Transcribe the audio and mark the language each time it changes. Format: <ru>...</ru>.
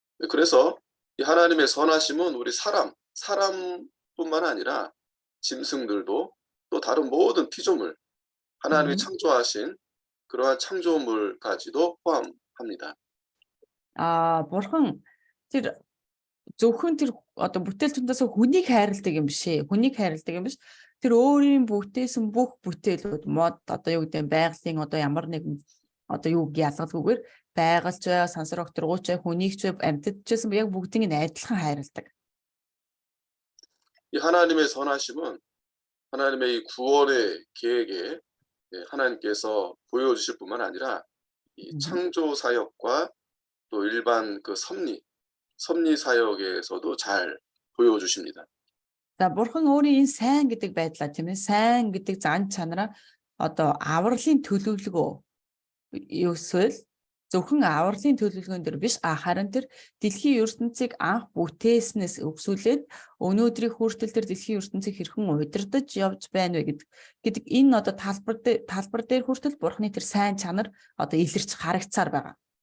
<ko>그래서 이 하나님의 선하심은 우리 사람뿐만 아니라 짐승들도 또 다른 모든 피조물 하나님이 창조하신 그러한 창조물까지도 포함합니다.</ko> <mn>Бурхан тэр зөвхөн тэр одоо бүтээл түндээс хүнийг хайрладаг юм биш ээ. Хүнийг хайрладаг юм биш. Тэр өөрийн бүтээсэн бүх бүтээлүүд мод одоо юу гэдэг байгалийн одоо ямар нэгэн одоо юу ялгалгүйгээр байгаль зүй, сансар огторгууч, хүнийг ч амьтад ч гэсэн яг бүгдийг нь адилхан хайрладаг.</mn> <ko>이 하나님의 선하심은 하나님의 이 구원의 계획에 하나님께서 보여주실 뿐만 아니라 이 창조 사역과 또 일반 그 섭리 섭리 사역에서도 잘 보여주십니다.</ko> <mn>За бурхан өөрийн энэ сайн гэдэг байдлаа тийм ээ сайн гэдэг зан чанараа одоо авралын төлөвлөгөө эсвэл зөвхөн авралын төлөвлөгөөн дээр биш харин тэр дэлхийн ертөнцийг анх бүтээснээс өгсүүлээд өнөөдрийн хүртэл тэр дэлхийн ертөнцийг хэрхэн удирдах явж байна вэ гэдэг энэ одоо талбар дээр хүртэл бурханы тэр сайн чанар одоо илэрч харагцаар байгаа.</mn>